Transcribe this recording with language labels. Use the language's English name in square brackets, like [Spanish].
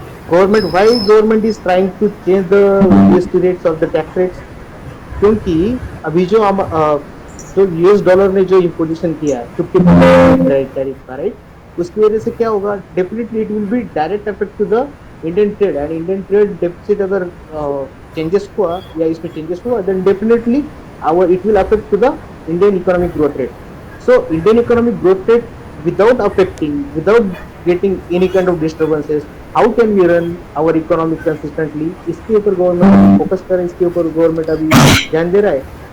[English] government is trying to change the GST rates of the tax rates, [Hindi] क्योंकि अभी जो हम जो यूएस डॉलर ने जो इम्पोजिशन किया है 50% टैरिफ का, राइट, उसकी वजह से क्या होगा, [English] definitely it will be direct effect to the Indian trade, and Indian trade deficit [Hindi] अगर चेंजेस हुआ या इसमें चेंजेस हुआ, [English] Then definitely it will affect to the Indian economic growth rate. So Indian economic growth rate without getting any kind of disturbances, how can we run our economy consistently? [Hindi] इसके ऊपर government focus कर रहा है, इसके ऊपर government अभी ध्यान दे रहा है।